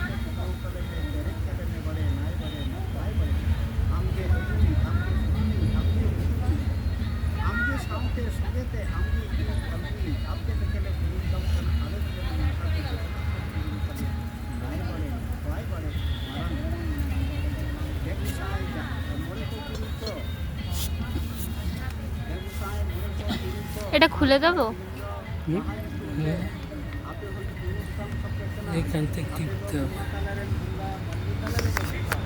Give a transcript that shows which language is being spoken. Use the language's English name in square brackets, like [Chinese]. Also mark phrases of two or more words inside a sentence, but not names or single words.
[Santali] ᱜᱮ ᱯᱩᱨᱟᱹᱣ ᱛᱟᱞᱮ ᱢᱮ ᱯᱮᱨᱮᱡ ᱛᱟᱞᱮ ᱢᱮ ᱵᱟᱲᱮ ᱱᱟᱭ ᱵᱟᱲᱮ ᱱᱟᱯᱟᱭ ᱵᱟᱲᱮ ᱟᱢᱜᱮ ᱟᱹᱭᱩᱨᱤᱡ ᱟᱢᱜᱮ ᱥᱩᱛᱩᱨᱤᱡ ᱟᱢᱜᱮ ᱩᱥᱩᱞᱤᱡ ᱟᱢᱜᱮ ᱥᱟᱶᱛᱮ ᱥᱚᱸᱜᱮᱛᱮ ᱟᱢᱜᱮ ᱤᱧ ᱟᱹᱜᱩᱭᱤᱡ ᱟᱢ ᱪᱮᱫ ᱞᱮᱠᱟᱞᱮ ᱯᱩᱨᱩᱱ ᱠᱟᱢ ᱠᱟᱱᱟ ᱟᱞᱮ ᱦᱚᱸ ᱡᱮᱱᱚ ᱱᱚᱝᱠᱟ ᱜᱮ ᱡᱚᱛᱚᱱᱟᱜ ᱜᱮ ᱯᱩᱨᱩᱱ ᱛᱟᱞᱮ ᱱᱟᱭ ᱵᱟᱲᱮ ᱱᱟᱯᱟᱭ ᱵᱟᱲᱮ ᱢᱟᱨᱟᱝ ᱜᱮᱥᱟᱭ ᱢᱚᱬᱮ ᱠᱚ ᱛᱩᱨᱩᱭ ᱠᱚ ᱜᱮᱥᱟᱭ ᱢᱚᱬᱮ ᱠᱚ ᱛᱩᱨᱩᱭ ᱠᱚ [Bangla] এটা খুলে দেবো? [Santali] বাহা ᱧᱩᱛᱩᱢ ᱛᱮ ᱟᱯᱮ ᱦᱚᱸᱧ ᱯᱩᱨᱩᱱ ᱠᱟᱢ ᱛᱟᱯᱮ ᱠᱟᱱᱟ [Bangla] এখান থেকে [Santali] ᱟᱯᱮ ᱫᱚ [Bangla] টিপতে হবে। [Santali] ᱵᱚᱸᱜᱟ ᱛᱟᱞᱟᱨᱮᱱ ᱵᱚᱸᱜᱟ ᱢᱟᱹᱱᱢᱤ ᱛᱟᱞᱟᱨᱮᱱ ᱵᱚᱸᱜᱟ